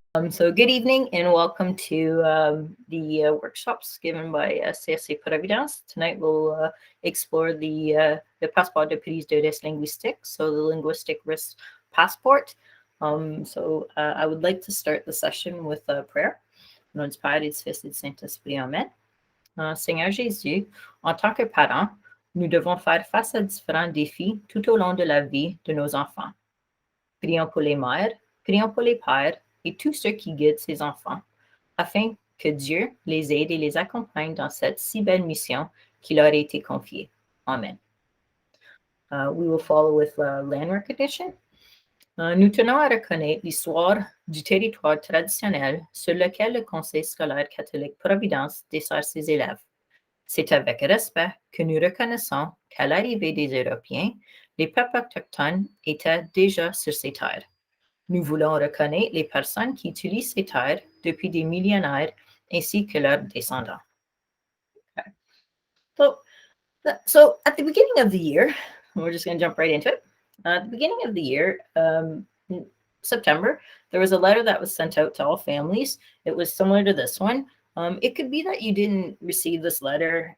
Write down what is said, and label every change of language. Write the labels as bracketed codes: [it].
[en] So good evening and welcome to the workshops given by CSC Providence. Tonight we'll explore the Passeport de prise de risque linguistique, so the linguistic risk passport. I would like to start the session with a prayer. [fr] Au nom du Père et du Fils et du Saint-Esprit, Amen. Seigneur Jésus, en tant que parents, nous devons faire face à différents défis tout au long de la vie de nos enfants. Prions pour les mères, prions pour les pères et tous ceux qui guident ces enfants, afin que Dieu les aide et les accompagne dans cette si belle mission qui leur a été confiée. Amen. [en] We will follow with land recognition. [fr] Nous tenons à reconnaître l'histoire du territoire traditionnel sur lequel le Conseil scolaire catholique Providence dessert ses élèves. C'est avec respect que nous reconnaissons qu'à l'arrivée des Européens, les peuples autochtones étaient déjà sur ces terres. Nous voulons reconnaître les personnes qui utilisent ces terres depuis des millénaires ainsi que leurs descendants. [en] Okay. So at the beginning of the year, we're just going to jump right into it. At the beginning of the year, in September, there was a letter that was sent out to all families. It was similar to this one. It could be that you didn't receive this letter.